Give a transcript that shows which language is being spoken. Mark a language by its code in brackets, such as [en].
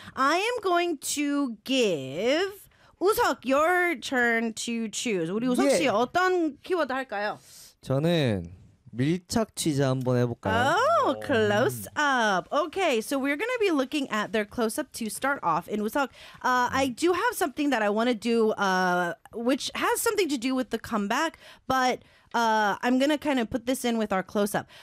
[en] I am going to give Usok your turn to choose. [ko] 우리 우석 씨 어떤 키워드 할까요? 저는 밀착 취재 한번 해볼까요? [en] Oh, close up. Okay, so we're going to be looking at their close up to start off. And Usok, I do have something that I want to do, which has something to do with the comeback, but I'm going to kind of put this in with our close up.